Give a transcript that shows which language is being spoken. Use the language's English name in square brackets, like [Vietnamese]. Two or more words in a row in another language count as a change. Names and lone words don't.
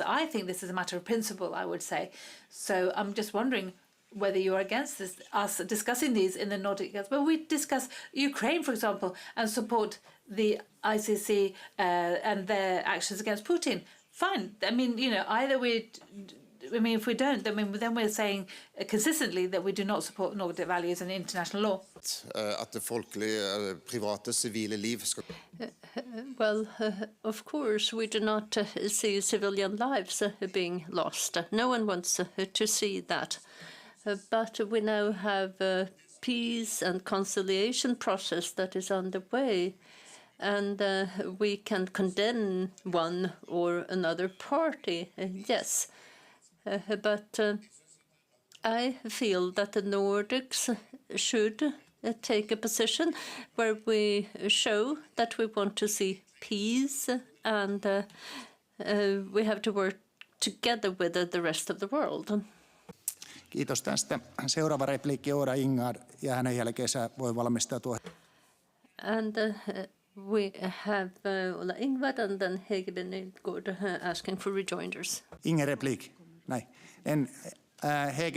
[English] I think this is a matter of principle, I would say. So I'm just wondering whether you're against this, us discussing these in the Nordic Council. But we discuss Ukraine, for example, and support the ICC and their actions against Putin. Fine. I mean, either we I mean, if we don't, then we're saying consistently that we do not support Nordic values and international law. [Danish] At det folkelige, private, civile liv skal... [English] Well, of course, we do not see civilian lives being lost. No one wants to see that. But we now have a peace and conciliation process that is underway. And we can condemn one or another party, yes. But I feel that the Nordics should take a position where we show that we want to see peace, and we have to work together with the rest of the world. [Finnish] Kiitos tästä. Seuraava repliikki Oda Ingard, ja hänen jälkeensä voi valmistautua. [English] And we have Ola Ingvad and then Hege Nygaard asking for rejoinders. [Danish] Ingen replik. Nej. Hege B.